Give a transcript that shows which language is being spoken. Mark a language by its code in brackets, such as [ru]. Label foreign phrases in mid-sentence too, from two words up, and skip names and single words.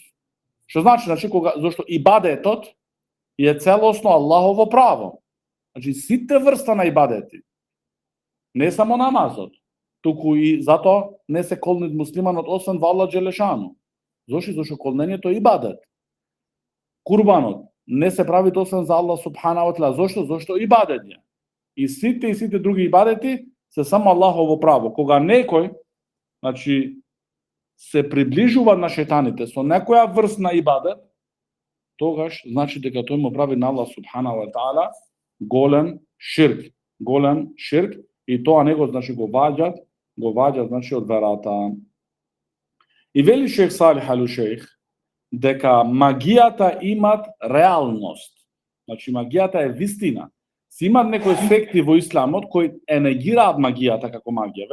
[mk] Што значи зашто ибадетот е целосно Аллахово право. Значи сите врста на ибадети, не само намазот, туку и затоа не се колнет муслиманот освен во Аллах Джелешану. Зошто колнењето е ибадет. Курбанот не се прави освен за Аллах [ar] سبحانه وتعالى. [mk] Зошто ибадет е. И сите други ибадети се само Аллахово право. Кога некој значи се приближува на шејтаните со некоја врст на ибадет, тогаш значи дека тој му прави на Аллах [ar] سبحانه وتعالى [mk] голем ширк, и тоа него значи го ваѓа значи од верата. И вели Шейх Салих ал-Ушейх дека магијата имат реалност. Значи магијата е вистина. Си имат некои секти во исламот кои е негираат магијата како магија.